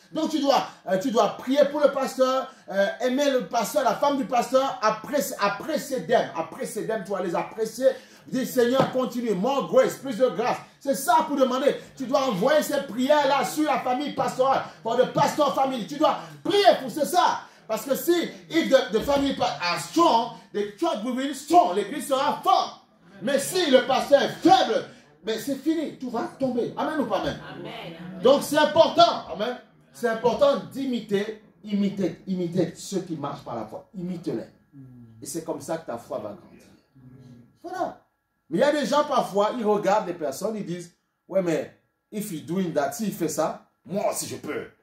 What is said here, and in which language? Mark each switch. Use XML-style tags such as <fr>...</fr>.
<fr>Donc tu dois prier pour le pasteur, aimer le pasteur, la femme du pasteur, apprécier d'elle, tu vas les apprécier. Dis Seigneur, continue,</fr> <en>more grace,</en> <fr>plus de grâce. C'est ça pour demander. Tu dois envoyer ces prières-là sur la famille pastorale, pour le pasteur family. Tu dois prier pour ça. Parce que si</fr> <en>if the family are strong, the church will be strong.</en> <fr>L'église sera forte. Mais si le pasteur est faible, mais c'est fini, tout va tomber. Amen ou pas amen? Amen. Donc c'est important. Amen. C'est important d'imiter ceux qui marchent par la foi. Imite-les. Et c'est comme ça que ta foi va grandir. Voilà. Mais il y a des gens parfois, ils regardent des personnes, ils disent, ouais mais,</fr> <en>if he's doing that,</en> <fr>s'il fait ça, moi aussi je peux.</fr>